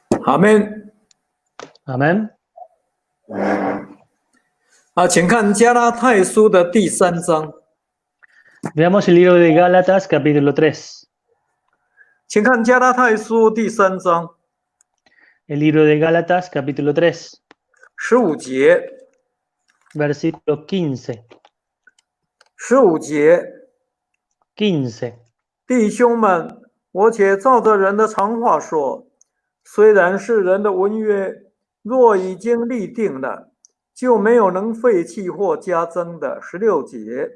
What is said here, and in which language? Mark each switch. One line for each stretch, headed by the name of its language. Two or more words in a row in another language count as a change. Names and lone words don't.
Chinese: 阿门。阿门。请看加拉太书的第3章。
Spanish: Veamos el libro de Gálatas, capítulo 3.
Chinese: 请看加拉太书第3章
Spanish: El libro de Gálatas, capítulo 3,
Chinese: 15 节。
Spanish: versículo 15.
Chinese: 15节，
Spanish: 15.
Chinese: 弟兄们，我且照着人的常话说，虽然是人的文约，若已经立定了，就没有能废弃或加增的。16节，